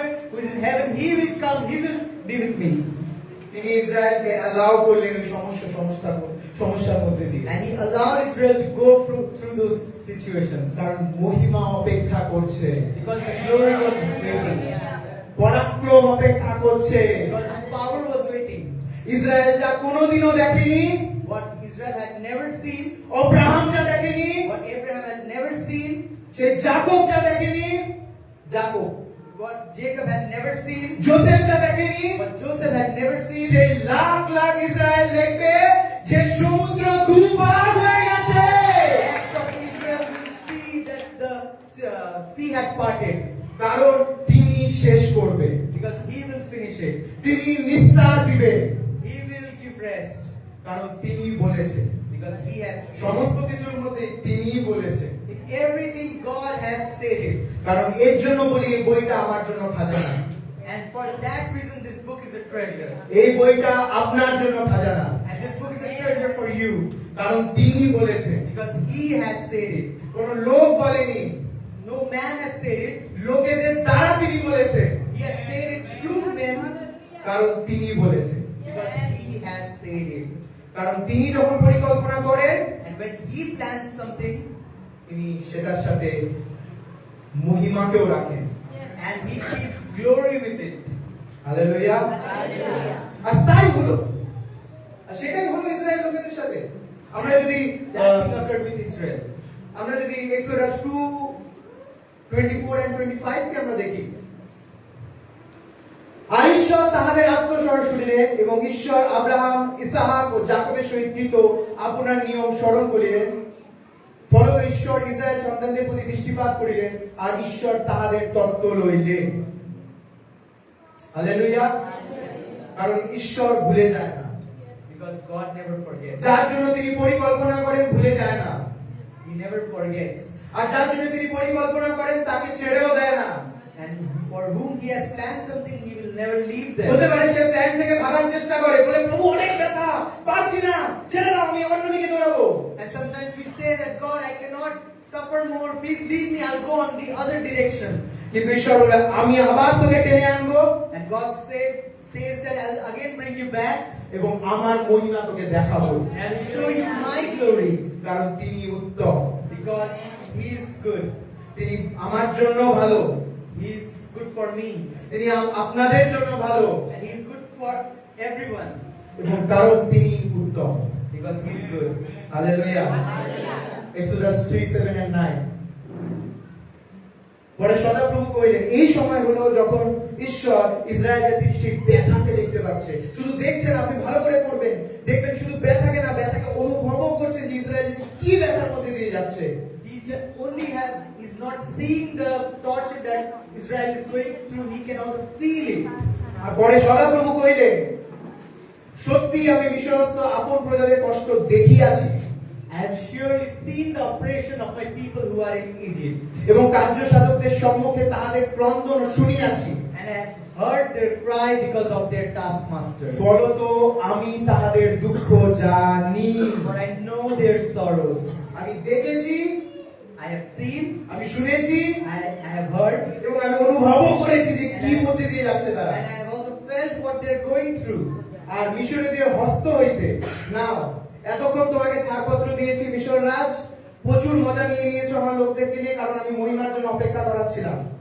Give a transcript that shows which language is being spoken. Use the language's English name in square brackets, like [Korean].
[English] who is in heaven, he will come, he will be with me. [Bangla] তিনি ইসরায়েলকে allow করলেন ওই সমস্যার মধ্যে দিয়ে, [English] And he allowed Israel to go through those situations. [Bangla] কারণ মহিমা অপেক্ষা করছে, [English] Because the glory was waiting. [Bangla] পরাক্রম অপেক্ষা করছে। [English] Because the power was waiting. [Bangla] Israel যা কোনোদিনও দেখেনি, [English] What Israel had never seen, [Bangla] Abraham যা দেখেনি, [English] what Abraham had never seen, [Bangla] সেই যাকব যা দেখেনি, যাকব, [English] what Jacob had never seen, [Bangla] Joseph যা দেখেনি, [English] what Joseph had never seen, [Bangla] সেই লাখ লাখ ইসরায়েল দেখবে যে সমুদ্র দুভাগ হয়ে গেছে। [English] the acts of Israel will see that the sea had parted. [Bangla] কারণ তিনি শেষ করবে, [English] Because he will finish it. [Bangla] তিনি নিস্তার দিবে, [English] He will give rest. [Bangla] কারণ তিনি বলেছে। [English] Because he has said [Bangla] সমস্ত কিছুর মধ্যে তিনিই বলেছে। [English] it. In everything God has said it. [Bangla] কারণ এর জন্য বলি এই বইটা আমার জন্য খাজানা, [English] And for that reason this book is a treasure. [Bangla] এই বইটা আপনার জন্য খাজানা, [English] And this book is a treasure for you. [Bangla] কারণ তিনি বলেছে। [English] Because he has said it. [Bangla] কোন লোক বলেনি, [English] No man has said it. [Bangla] লোকেদের দ্বারা তিনি বলেছে, [English] He has said it through men. [Bangla] কারণ তিনি বলেছে। [English] Because he has said it. [Bangla] কারণ তিনি যখন পরিকল্পনা করেন, [English] And when he plans something, [Bangla] তিনি সেটার সাথে মহিমাকেও রাখেন। [English] and he keeps glory with it. [Bangla] Hallelujah. আর তাই হলো, আর সেটাই হলো ইসরায়েল লোকেদের সাথে। আমরা যদি [English] That thing occurred with Israel. [Bangla] আমরা যদি এক্সোডাস 2:24 [English] and 25 [Bangla] কে আমরা দেখি, আর ঈশ্বর তাহাদের আত্মস্বর শুনিলেন এবং ঈশ্বর আব্রাহাম, ইসাহাক ও যাকবের সহিত কৃত আপনার নিয়ম স্মরণ করিলেন। ফলত ঈশ্বর ইসরায়েল সন্তানদের প্রতি দৃষ্টিপাত করিলেন আর ঈশ্বর তাহাদের তত্ত্ব লইলেন। হালেলুয়া। কারণ ঈশ্বর ভুলে যায় না, [English] Because God never forgets. [Bangla] যার জন্য তিনি পরিকল্পনা করেন ভুলে যায় না, [English] He never forgets. [Bangla] আর যার জন্য তিনি পরিকল্পনা করেন তাকে ছেড়েও দেয় না। [English] And for whom he has planned something, he will never leave them. [Bangla] হতে পারে সে প্ল্যান থেকে ভাগার চেষ্টা করে, বলে প্রভু অনেক ব্যথা, পারছি না, ছেড়ে দাও, আমি অন্যদিকে দৌড়াবো। [English] And sometimes we say that God, I cannot suffer more. Please leave me. I'll go on the other direction. [Bangla] কিন্তু ঈশ্বর বলে আমি আবার তোকে টেনে আনবো [English] And God says that I'll again bring you back [Bangla] এবং আমার মহিমা তোকে দেখাবো, [English] and I'll show you my glory. [Bangla] কারণ তিনি উত্তম, [English] Because he is good. [Bangla] তিনি আমার জন্য ভালো, [English] He is good for me. [Bangla] তিনি আপনাদের জন্য ভালো, [English] And he is good for everyone. [Bangla] এবং কারণ তিনি উত্তম। [English] Because he is good. [Bangla] Hallelujah. Exodus 3:7 and 9। পরে সদাপ্রভু কইলেন, এই সময় হলো যখন ঈশ্বর ইসরায়েল জাতির সেই ব্যথাকে দেখতে পাচ্ছে। শুধু দেখছেন, আপনি ভালো করে পড়বেন, দেখবেন শুধু ব্যথাকে না, ব্যথাকে অনুভবও করছেন যে ইসরায়েল জাতি কি ব্যথার মধ্যে দিয়ে যাচ্ছে। [English] He only is not seeing the torture that Israel is going through. He can also feel it. [Bangla] আর পরে সদাপ্রভু কইলেন, সত্যি আমি মিশরস্থ আপন প্রজাদের কষ্ট দেখিয়াছি [English] I have surely seen the oppression of my people who are in Egypt. [Bangla] এবং কার্য সাধকদের সম্মুখে তাহাদের ক্রন্দন শুনিয়াছি। [English] And I have heard their cry because of their taskmaster. [Bangla] ফলত আমি তাহাদের দুঃখ জানি, [English] For I know their sorrows. [Bangla] আমি দেখেছি, [English] I have seen, [Bangla] আমি শুনেছি [English] I have heard, [Bangla] এবং আমি অনুভবও করেছি যে কি মধ্যে দিয়ে যাচ্ছে তারা। [English] and I have also felt what they're going through. [Bangla] আর মিশরীয় হস্ত হইতে নাও, এতক্ষণ তোমাকে ছাড়পত্র দিয়েছি মিশর রাজ, প্রচুর মজা নিয়ে নিয়েছো আমার লোকদেরকে নিয়ে, কারণ আমি মহিমার জন্য অপেক্ষা করাচ্ছিলাম।